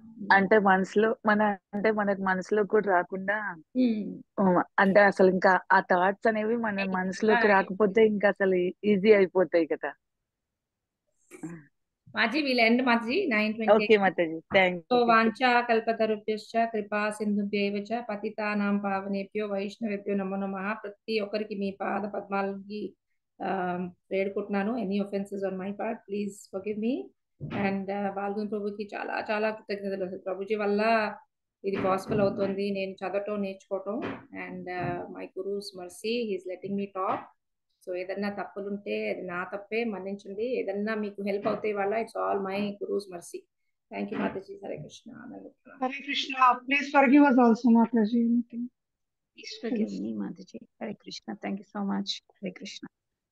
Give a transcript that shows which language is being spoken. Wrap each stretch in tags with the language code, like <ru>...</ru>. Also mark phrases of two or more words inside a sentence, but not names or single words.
<te>అంటే మనకు మనసులో కూడా రాకుండా, అంటే అసలు ఇంకా ఆ థాట్స్ అనేవి మన మనసులోకి రాకపోతే ఇంకా అసలు ఈజీ అయిపోతాయి కదా. మాజీ వీల్ ఎండ్ మాజీ 9:20.</te> <en>okay mātājī. thank you.</en> <sa>సో వాంఛా కల్పతరుభ్యశ్చ కృపా సింధుభ్యైవ చ పతితానాం పావనేభ్యో వైష్ణవేభ్యో నమో నమః.</sa> <te>ప్రతి ఒక్కరికి మీ పాద పద్మాలకి వేడుకుంటున్నాను.</te> <en>any offenses on my part please forgive me. and</en> <te>బాల్గన్ ప్రభుకి చాలా చాలా కృతజ్ఞతలు. ప్రభుజీ వల్ల ఇది పాసిబుల్ అవుతుంది, నేను చదవటం నేర్చుకోవటం.</te> <en>and my guru's mercy, he's letting me talk.</en> <te>సో ఏదన్నా తప్పులుంటే అది నా తప్పే, మన్నించండి. ఏదన్నా మీకు హెల్ప్ అవుతాయి వాళ్ళ,</te> <en>it's all my guru's mercy. thank you మాతాజీ. హరే కృష్ణ. హరే కృష్ణ. please forgive us also మాతాజీ. Please forgive me మాతాజీ. హరే కృష్ణ. thank you so much. హరే కృష్ణ.</en>